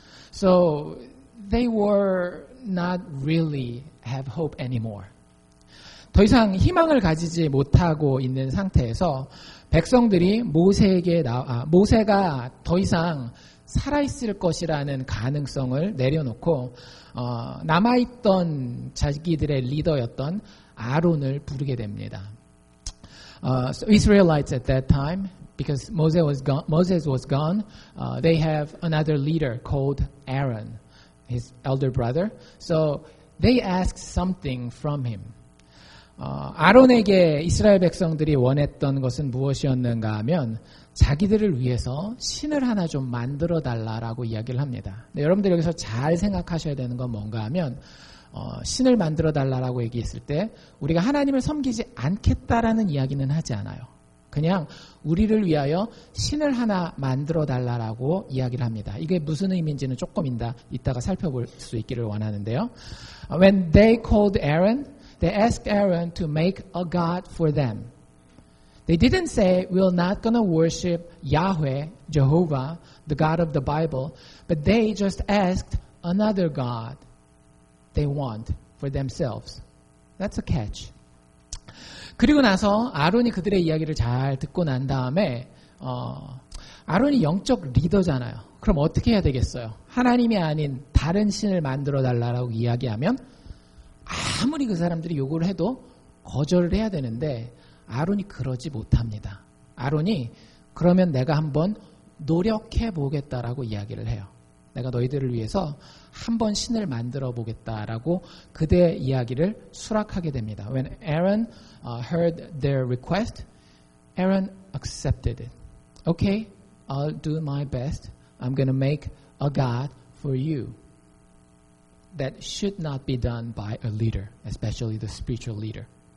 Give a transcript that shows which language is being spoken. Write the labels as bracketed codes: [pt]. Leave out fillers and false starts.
[en] So they were not really have hope anymore. [ko] 더 이상 희망을 가지지 못하고 있는 상태에서 백성들이 모세가 더 이상 살아있을 것이라는 가능성을 내려놓고 남아있던 자기들의 리더였던 아론을 부르게 됩니다. [en] So Israelites at that time, because Moses was gone, they have another leader called Aaron, his elder brother. So they asked something from him. [ko] 아론에게 이스라엘 백성들이 원했던 것은 무엇이었는가 하면 자기들을 위해서 신을 하나 좀 만들어 달라라고 이야기를 합니다. 네, 여러분들 여기서 잘 생각하셔야 되는 건 뭔가 하면 신을 만들어 달라라고 얘기했을 때 우리가 하나님을 섬기지 않겠다라는 이야기는 하지 않아요. 그냥 우리를 위하여 신을 하나 만들어 달라라고 이야기를 합니다. 이게 무슨 의미인지는 조금 이따가 살펴볼 수 있기를 원하는데요. [en] When they called Aaron, they asked Aaron to make a god for them. They didn't say, we're not going to worship Yahweh, Jehovah, the God of the Bible, but they just asked another God they want for themselves. That's a catch. [ko] 그리고 나서 아론이 그들의 이야기를 잘 듣고 난 다음에 아론이 영적 리더잖아요. 그럼 어떻게 해야 되겠어요? 하나님이 아닌 다른 신을 만들어 달라고 이야기하면 아무리 그 사람들이 요구를 해도 거절을 해야 되는데 아론이 그러지 못합니다. 아론이 그러면 내가 한번 노력해 보겠다라고 이야기를 해요. 내가 너희들을 위해서 한번 신을 만들어 보겠다라고 그대의 이야기를 수락하게 됩니다. [en] When Aaron heard their request, Aaron accepted it. Okay, I'll do my best. I'm going to make a God for you. That should not be done by a leader, especially the spiritual leader.